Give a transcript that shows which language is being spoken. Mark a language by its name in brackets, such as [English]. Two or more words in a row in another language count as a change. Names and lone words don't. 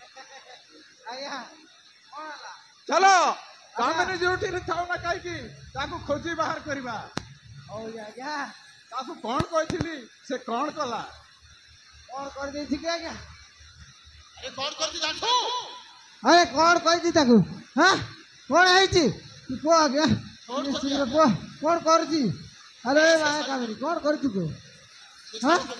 [Odia] ଚଲୋ କାମିନୀ ଯୋଠି ଥାଉ ନା କହିଁ କି ତାକୁ ଖୋଜି ବାହାର କରବା ହଉ ଆଜ୍ଞା ତାକୁ କଣ କହିଥିଲି ସେ କଣ କଲା କ'ଣ କରିଦେଇଛି କି ଆଜ୍ଞା ଆରେ କଣ କରୁଛୁ ଜାଣିଛୁ? ଆରେ କ'ଣ କହିଛି ତାକୁ ହଁ କ'ଣ ହେଇଛି ତୁ କୁହ ଆଜ୍ଞା କଣ କରୁଛୁ? ଶୀଘ୍ର କୁହ କ'ଣ କରୁଛି ଆରେ ମାୟା କାମରେ କ'ଣ କରିଛୁ କୁହ ହଁ